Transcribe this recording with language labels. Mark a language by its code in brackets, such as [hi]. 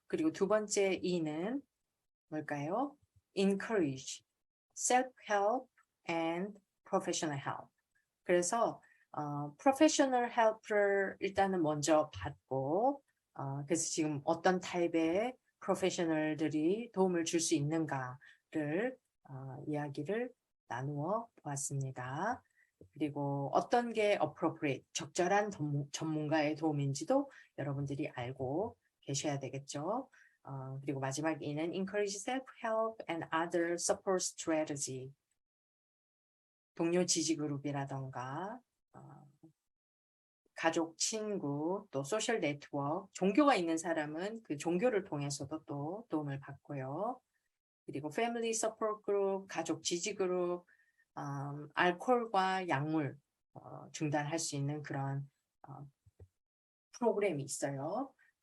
[ko] 그리고 두 번째 E는 뭘까요? [en] encourage self-help and professional help. [ko] 그래서 professional help를 일단은 먼저 받고 그래서 지금 어떤 타입의 프로페셔널들이 도움을 줄 수 있는가를 이야기를 나누어 보았습니다. 그리고 어떤 게 appropriate, 적절한 전문가의 도움인지도 여러분들이 알고 계셔야 되겠죠. 그리고 마지막 E는 [en] encourage self-help and other support strategy. [ko] 동료 지지 그룹이라던가 가족, 친구, 또 소셜 네트워크, 종교가 있는 사람은 그 종교를 통해서도 또 도움을 받고요. 그리고 패밀리 서포트 그룹, 가족 지지 그룹, 알코올과 약물 중단할 수 있는 그런 프로그램이 있어요.